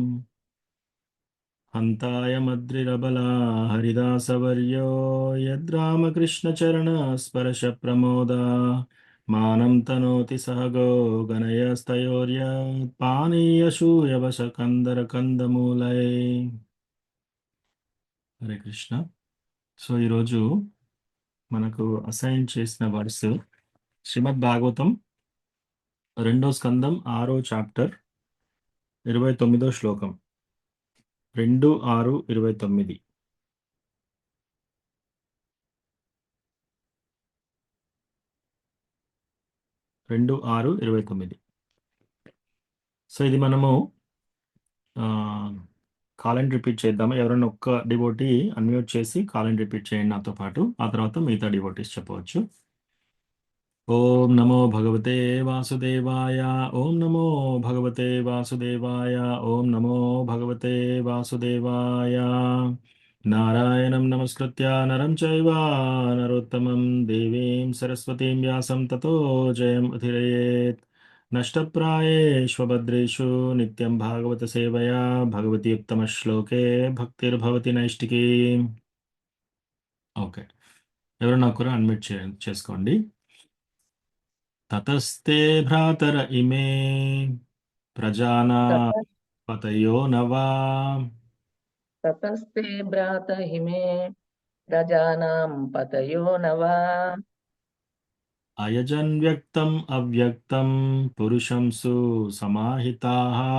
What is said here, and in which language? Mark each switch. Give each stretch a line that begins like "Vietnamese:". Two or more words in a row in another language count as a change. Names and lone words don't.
Sanskrit: हन्ताय मद्रिरबला हरिदासवर्यो यद्रामकृष्णचरणस्पर्शप्रमोदा मानं तनोति सहगो गणयस्तयोर्यत्पानीयशूयवशकन्दरकन्दमूलये। హరే కృష్ణ.
Telugu: సో ఈరోజు మనకు అసైన్ చేసిన వర్స్ శ్రీమద్ భాగవతం రెండో స్కందం 6వ చాప్టర్ 29వ శ్లోకం. 2-6-29. 2-6-29. సో ఇది మనము
English: call and repeat
Telugu: చేద్దాము. ఎవరైనా ఒక్క డివోటీ అన్మ్యూట్ చేసి
English: call and repeat
Telugu: చేయండి నాతో పాటు. ఆ తర్వాత మిగతా డివోటీస్ చెప్పవచ్చు.
Sanskrit: ఓం నమో భగవతే వాసుదేవాయ. ఓం నమో భగవతే వాసుదేవాయ. ఓం నమో భగవతే వాసుదేవాయ. నారాయణం నమస్కృత్య నరం చైవ నరోత్తమం దేవీం సరస్వతీం వ్యాసం తతో జయం ఉధిరయేత్. నష్టప్రాయేష్వభద్రేషు నిత్యం భాగవత సేవయా భగవతి ఉత్తమ శ్లోకే భక్తిర్భవతి నైష్టికీ.
Telugu: ఓకే, ఎవరైనా ఒకరు అన్మ్యూట్ చేసుకోండి.
Sanskrit: ततस्ते भ्रातर इमे प्रजाना ततः पतयो न वा ततस्ते भ्रातहिमे प्रजानां पतयो न वा अयजन् व्यक्तम् अव्यक्तं पुरुषं सुसमाहिताः